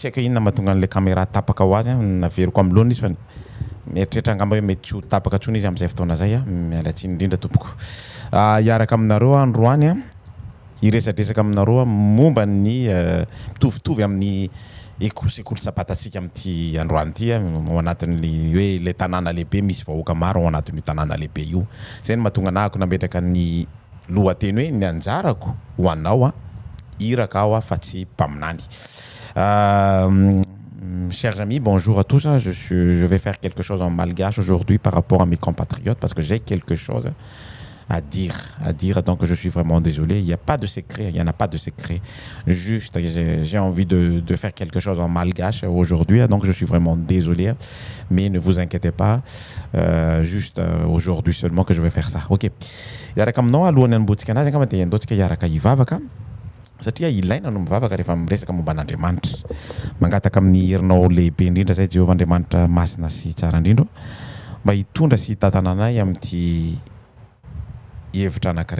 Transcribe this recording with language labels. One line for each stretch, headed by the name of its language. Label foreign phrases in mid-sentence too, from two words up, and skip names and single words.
Malagasy: haiko inona mahatonga an'le caméra tapaka ho azy naveriko am'lohany izy fa mieritreritra angamba hoe mety tsy ho tapaka tsony izy amin'izay fotoana zay miala tsiny indrindra tompoko hiaraka aminareo androany iresadresaka aminareo momba ny mitovitovy amin'ny école sapatatsika amin'ity androany ity ao anatin'ny hoe le tanàna lehibe misy vahoaka maro ao anatin'ny tanàna lehibe io zay ny mahatonga anahako nametraka ny lohateny hoe ny anjarako ho anao iraka aho fa tsy mpaminany.
French: Chers amis, bonjour à tous. Je vais faire quelque chose en malgache aujourd'hui par rapport à mes compatriotes parce que j'ai quelque chose à dire. Donc je suis vraiment désolé. Il n'y a pas de secret, il n'y en a pas de secret. Juste, j'ai envie de faire quelque chose en malgache aujourd'hui, donc je suis vraiment désolé. Mais ne vous inquiétez pas, juste aujourd'hui seulement que je vais faire ça. Ok.
Malagasy: Yaraka aminao alohany an'botsika anazy angamba dia andaontsika hiaraka hivavaka satria ilaina no mivavaka rehefa miresaka momba an'Andriamanitra. Mangataka amin'ny herinao lehibe indrindra zay Jehovah Andriamanitra masina sy tsara indrindra mba hitondra sy hitatana anay amin'ity hevitra anankiray